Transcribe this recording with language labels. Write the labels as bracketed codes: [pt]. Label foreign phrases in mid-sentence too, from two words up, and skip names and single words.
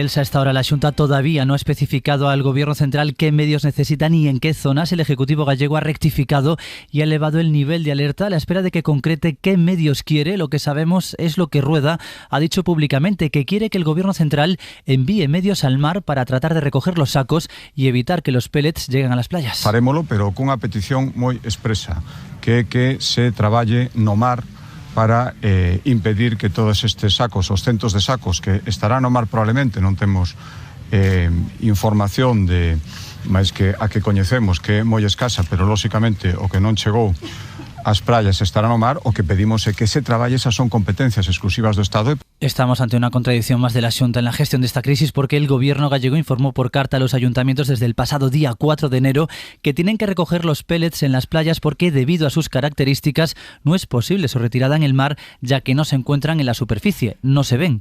[es] A esta hora la Xunta todavía no ha especificado al Gobierno central qué medios necesita ni en qué zonas. El Ejecutivo gallego ha rectificado y ha elevado el nivel de alerta a la espera de que concrete qué medios quiere. Lo que sabemos es lo que Rueda ha dicho públicamente, que quiere que el Gobierno central envíe medios al mar para tratar de recoger los sacos y evitar que los pellets lleguen a las playas. [gl] Farémolo, pero cunha petición moi expresa, que se traballe no mar para impedir que todos estes sacos, os centos de sacos que estarán no mar probablemente, non temos información de máis que a que coñecemos, que é moi escasa, pero lóxicamente o que non chegou as praias estarán no mar, o que pedimos é que se traballe, esas son competencias exclusivas do Estado. [es] Estamos ante una contradicción más de la Xunta en la gestión de esta crisis, porque el gobierno gallego informó por carta a los ayuntamientos desde el pasado día 4 de enero que tienen que recoger los pellets en las playas porque debido a sus características no es posible su retirada en el mar, ya que no se encuentran en la superficie, no se ven.